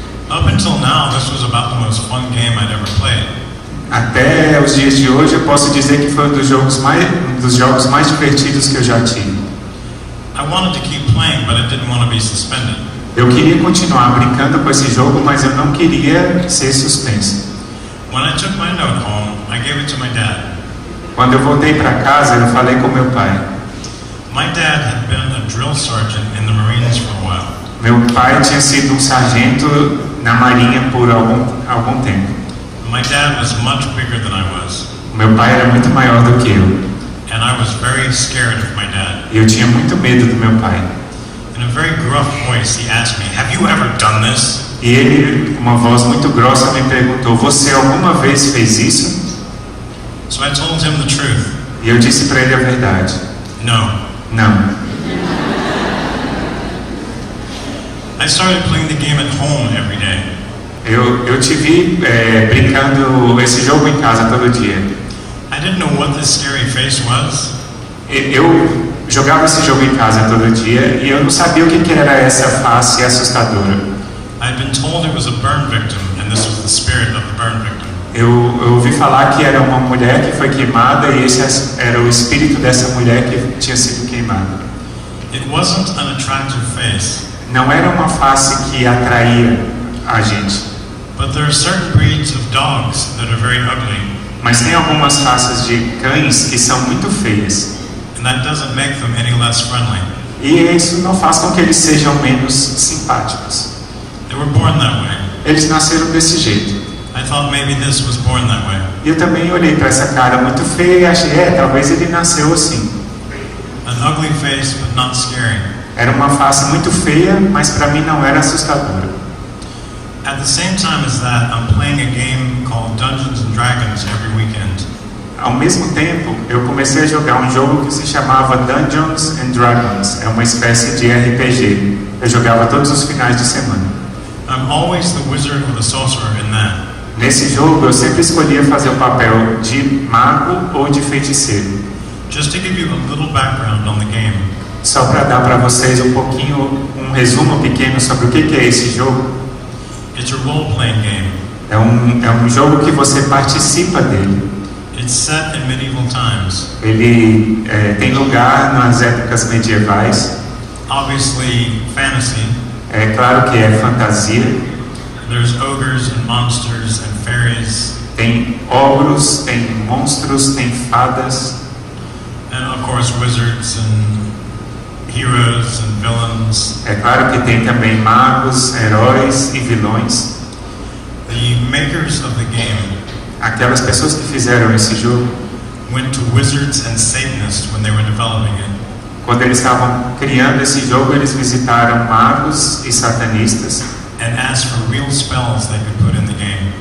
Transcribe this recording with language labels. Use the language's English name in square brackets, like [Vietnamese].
[English] Up until now, this was about the most fun game I'd ever played. [Portuguese] Até os dias de hoje eu posso dizer que foi um dos jogos mais divertidos que eu já tive. [English] I wanted to keep playing, but I didn't want to be suspended. [Portuguese] Eu queria continuar brincando com esse jogo, mas eu não queria ser suspenso. [English] When I took my note home, I gave it to my dad. [Portuguese] Quando eu voltei para casa, eu falei com meu pai. [English] My dad had been a drill sergeant in the Marines for a while. [Portuguese] Meu pai tinha sido um sargento na Marinha por algum tempo. [English] My dad was much bigger than I was. [Portuguese] Meu pai era muito maior do que eu. [English] And I was very scared of my dad. [Portuguese] E eu tinha muito medo do meu pai. [English] In a very gruff voice, he asked me, "Have you ever done this?" [Portuguese] E ele, com uma voz muito grossa, me perguntou: "Você alguma vez fez isso?" [English] So I told him the truth. [Portuguese] E eu disse para ele a verdade. [English] No. [Portuguese] Não. [English] I started playing the game at home every day. [Portuguese] Eu te vi brincando esse jogo em casa todo dia. [English] I didn't know what this scary face was. [Portuguese] Eu jogava esse jogo em casa todo dia e eu não sabia o que era essa face assustadora. [English] I'd been told it was a burn victim, and this was the spirit of the burn victim. [Portuguese] Eu ouvi falar que era uma mulher que foi queimada e esse era o espírito dessa mulher que tinha sido queimada. [English] It wasn't an attractive face. [Portuguese] Não era uma face que atraía a gente. [English] But there are certain breeds of dogs that are very ugly. [Portuguese] Mas tem algumas raças de cães que são muito feias. [English] And that doesn't make them any less friendly. [Portuguese] E isso não faz com que eles sejam menos simpáticos. [English] They were born that way. [Portuguese] Eles nasceram desse jeito. [English] I thought maybe this was born that way. [Portuguese] E eu também olhei para essa cara muito feia e achei, talvez ele nasceu assim. [English] An ugly face, but not scary. [Portuguese] Era uma face muito feia, mas para mim não era assustadora. [English] At the same time as that, I'm playing a game called Dungeons and Dragons every weekend. [Portuguese] Ao mesmo tempo, eu comecei a jogar um jogo que se chamava Dungeons and Dragons. É uma espécie de RPG. Eu jogava todos os finais de semana. [English] I'm always the wizard or the sorcerer in that. [Portuguese] Nesse jogo, eu sempre escolhia fazer o papel de mago ou de feiticeiro. [English] Just to give you a little background on the game. [Portuguese] Só para dar para vocês um resumo pequeno sobre o que é esse jogo. [English] It's a role-playing game. [Portuguese] É um jogo que você participa dele. [English] It's set in medieval times. [Portuguese] Ele tem lugar nas épocas medievais. [English] Obviously, fantasy. [Portuguese] É claro que é fantasia. [English] There's ogres and monsters and fairies. [Portuguese] Tem ogros, tem monstros, tem fadas. [English] And of course, wizards and heroes and villains. [Portuguese] É claro que tem também magos, heróis e vilões. [English] The makers of the game [Portuguese] Aquelas pessoas que fizeram esse jogo, [English] went to wizards and Satanists when they were developing it. [Portuguese] quando eles estavam criando esse jogo, eles visitaram magos e satanistas [English] And asked for real spells they could put in the game.